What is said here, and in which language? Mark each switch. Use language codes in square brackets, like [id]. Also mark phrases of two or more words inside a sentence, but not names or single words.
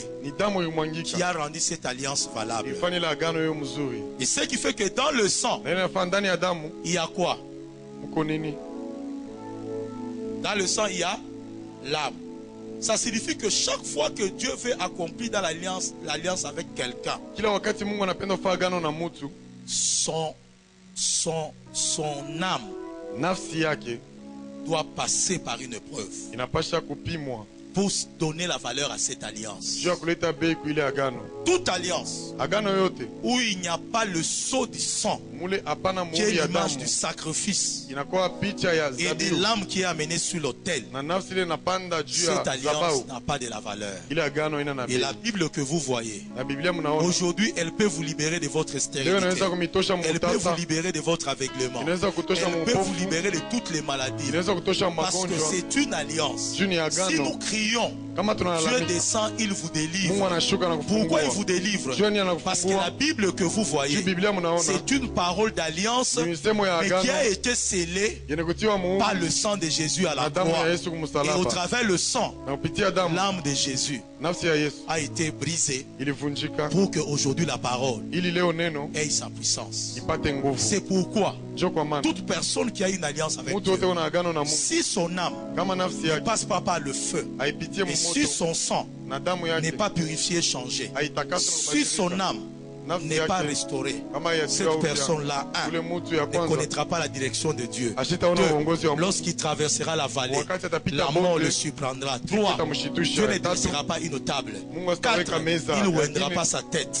[sw] ni damu [fr] qui [sw] ilimwangika [fr] a rendu cette alliance valable. [sw] ifanye ile agano hiyo mzuri. [fr] Et ce qui fait que dans le sang, [sw] Na ile inafanya ndani ya damu [fr] il y a quoi? [sw] mko nini? [fr] Dans le sang, il y a l'âme. Ça signifie que chaque fois que Dieu veut accomplir dans l'alliance avec quelqu'un, [sw] Kila wakati Mungu anapenda kufanya agano na mtu, [fr] son âme [sw] nafsi yake [fr] doit passer par une preuve [sw] inapasha kupimwa [fr] pour donner la valeur à cette alliance. [sw] juu ya kuleta bei kwa ile agano. [fr] Toute alliance [sw] Agano yote [fr] où il n'y a pas le sceau du sang, [sw] mule hapana [fr] qui est [sw] muhuri ya [fr] l'image [sw] damu, [fr] du sacrifice [sw] inakuwa picha ya [fr] et de [sw] zabihu [fr] l'âme qui est amenée sur l'autel, [sw] na nafsi ile inapanda juu [fr] cette [sw] ya [fr] alliance [sw] zabau. [fr] n'a pas de la valeur. [sw] Ile agano ina na [fr] Et [sw] bei. [fr] la Bible que vous voyez, [sw] Na Biblia mnaona [fr] aujourd'hui, elle peut vous libérer de votre [sw] leo [fr] stérilité. [sw] inaweza kumitosha [fr] Elle peut vous [sw] mutasa, [fr] libérer de votre aveuglement. [sw] inaweza kutosha [fr] Elle peut vous [sw] mpofu, [fr] libérer de toutes les maladies. [sw] inaweza kutosha [fr] Parce que [sw] magonjwa. [fr] c'est une alliance. [sw] Juu ni [fr] Si [sw] agano. [fr] nous crions, [sw] Kama [fr] Dieu [sw] tunalalamika, [fr] descend, il vous [sw] Mungu [fr] délivre. [sw] anashuka na [fr] Pourquoi il [sw] kufungua. [fr] vous délivre? [sw] Juu ni [fr] Parce que la [sw] anakufungua. [fr] Bible que vous voyez, [sw] Juu Biblia mnaona [fr] c'est une parole d'alliance, [sw] ni misemo ya [fr] mais qui [sw] agano [fr] a été scellée [sw] yenye kutiwa [fr] par [sw] muhuri [fr] le sang de Jésus à la [sw] na damu [fr] croix. [sw] ya Yesu [fr] Et au [sw] kumsalaba. [fr] travers le sang, [sw] Na kupitia damu [fr] l'âme de Jésus [sw] nafsi ya Yesu [fr] a été brisée [sw] ilivunjika [fr] pour que aujourd'hui la parole [sw] ili leo neno [fr] ait sa puissance. [sw] ipate nguvu. [fr] C'est pourquoi [sw] Ndio kwa maana [fr] toute personne qui a une alliance avec [sw] mtu wote [fr] Dieu, [sw] una agano na Mungu, [fr] si son âme [sw] kama nafsi [fr] ne [sw] yake [fr] passe pas par le feu [sw] haipitie [fr] et si [sw] moto [fr] son sang [sw] na damu [fr] n'est [sw] yake [fr] pas purifié, changé, [sw] haitakaswa na [fr] si son [sw] kubadilika, [fr] âme n'est pas restauré, cette personne-là, ne connaîtra pas la direction de Dieu. 2, lorsqu'il traversera la vallée, la mort le surprendra. 3, Dieu ne dressera pas une table. 4, il ne oindra pas sa tête.